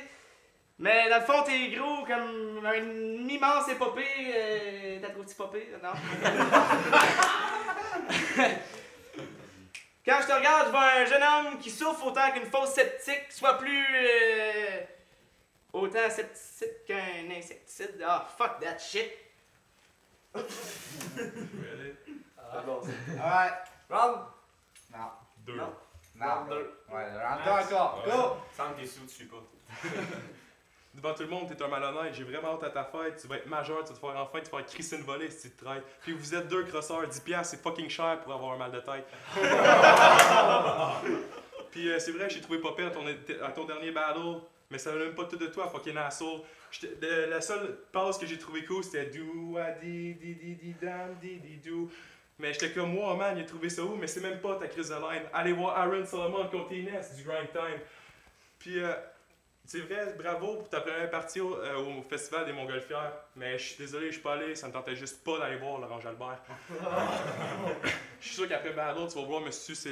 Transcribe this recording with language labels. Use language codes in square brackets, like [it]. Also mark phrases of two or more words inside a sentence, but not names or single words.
[fr] Mais dans le fond, t'es gros comme une immense épopée. T'as trouvé-tu popée? Non? Quand je te regarde, je vois un jeune homme qui souffre autant qu'une fosse septique, soit plus. Autant asepticide qu'un insecticide. [en] Ah, fuck that shit. [fr] Je vais aller. Ah bon, c'est... Alright. Round! Non. 2. Non. Non. Round 2. Ouais, round 2 encore. Ouais. Go! Semble que t'es sous, tu suis pas. Devant tout le monde, t'es un malhonnête, j'ai vraiment hâte à ta fête, tu vas être majeur, tu vas te faire enfin, tu vas faire crisser une volée si tu te traites. Puis vous êtes 2 crosseurs, 10$, c'est fucking cher pour avoir un mal de tête. Puis c'est vrai que j'ai trouvé pas pire à ton dernier battle, mais ça venait même pas tout de toi, [en] fucking asshole. [fr] La seule passe que j'ai trouvé cool, c'était do a di di di di dam di di do. Mais j'étais comme, [en] wow man, [fr] il a trouvé ça où? Mais c'est même pas ta crise de line. Allez voir Aaron Solomon contre Inès du Grind Time. Puis c'est vrai, bravo pour ta première partie au Festival des Montgolfières. Mais je suis désolé, je suis pas allé, ça me tentait juste pas d'aller voir Laurent Jalbert. Je suis sûr qu'après Battle, tu vas voir me sucer-syllabique.